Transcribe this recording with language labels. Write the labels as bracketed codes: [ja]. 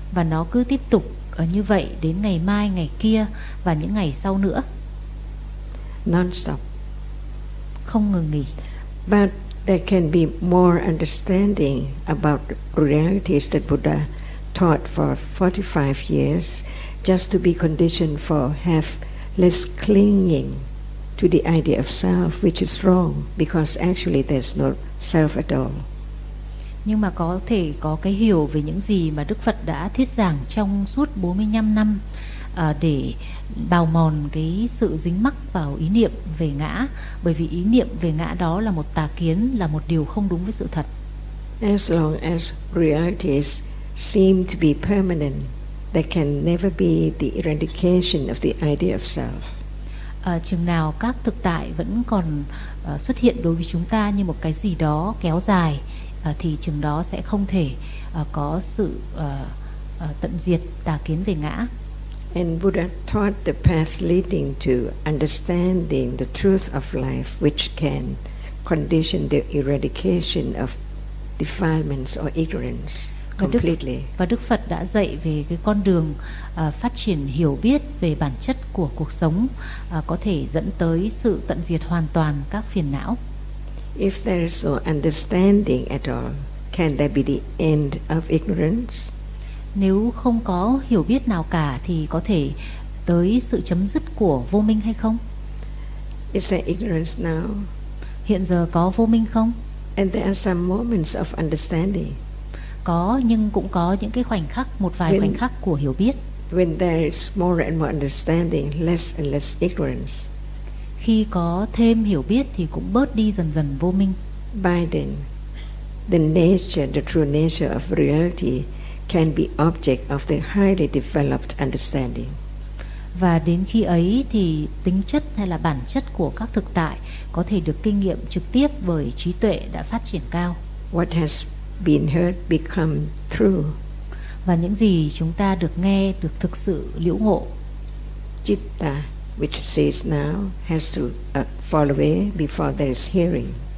[vi] Và nó cứ tiếp tục như vậy đến ngày mai, ngày kia và những ngày sau nữa. [en] Non-stop. [vi] Không ngừng nghỉ. [en] But there can be more understanding about realities that Buddha taught for 45 years, just to be conditioned for have less clinging to the idea of self, which is wrong, because actually there's no self at all. [vi] Nhưng mà có thể có cái hiểu về những gì mà Đức Phật đã thuyết giảng trong suốt 45 năm để bào mòn cái sự dính mắc vào ý niệm về ngã, bởi vì ý niệm về ngã đó là một tà kiến, là một điều không đúng với sự thật. [en] As long as realities seem to be permanent, there can never be the eradication of the idea of self. [vi] Chừng nào các thực tại vẫn còn xuất hiện đối với chúng ta như một cái gì đó kéo dài, thì chừng đó sẽ không thể có sự tận diệt tà kiến về ngã. [en] And Buddha taught the path leading to understanding the truth of life, which can condition the eradication of defilements or ignorance completely. [vi] Và Đức Phật đã dạy về cái con đường phát triển hiểu biết về bản chất của cuộc sống, có thể dẫn tới sự tận diệt hoàn toàn các phiền não. [en] If there is no understanding at all, can there be the end of ignorance? [vi] Nếu không có hiểu biết nào cả thì có thể tới sự chấm dứt của vô minh hay không? [en] Is there ignorance now? [vi] Hiện giờ có vô minh không? [en] And there are some moments of understanding. [vi] Có, nhưng cũng có những cái khoảnh khắc, một vài khoảnh khắc của hiểu biết. [en] When there is more and more understanding, less and less ignorance. [vi] Khi có thêm hiểu biết thì cũng bớt đi dần dần vô minh. [en] By then, the nature, the true nature of reality can be object of the highly developed understanding. [vi] Và đến khi ấy thì tính chất hay là bản chất của các thực tại có thể được kinh nghiệm trực tiếp bởi trí tuệ đã phát triển cao. [en] What has been heard become true. [vi] Và những gì chúng ta được nghe được thực sự liễu ngộ. [en] Citta, which sees now, has to fall away before there is hearing.